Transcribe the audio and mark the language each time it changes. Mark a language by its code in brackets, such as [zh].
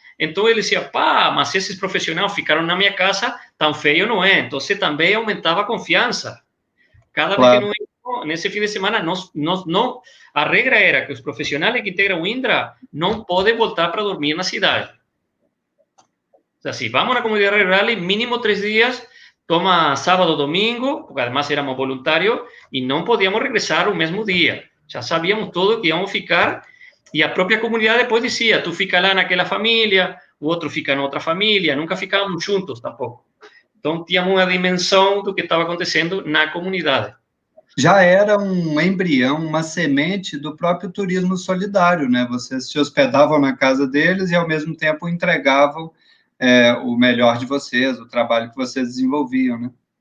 [pt] Então ele dizia, pá, mas esses profissionais ficaram na minha casa, tão feio não é. Então também aumentava a confiança. Cada vez que não íamos, nesse fim de semana, não, a regra era que os profissionais que integram o Indra não podem voltar para dormir na cidade. [es] O sea, si vamos a la comunidad rural, mínimo 3 días, toma sábado, domingo, porque además éramos voluntarios, y no podíamos regresar un mismo día. Ya sabíamos todo que íbamos a ficar, y a propia comunidad después decía, [pt] tú fica lá naquela familia, [es] o outro fica en otra familia, nunca ficávamos juntos tampoco. [pt] Então, tínhamos uma dimensão do que estava acontecendo na comunidade. Já era um embrião, uma semente do próprio turismo solidário, né? Vocês se hospedavam na casa deles e, ao mesmo tempo, entregavam o melhor de vocês, o trabalho que vocês desenvolviam, né?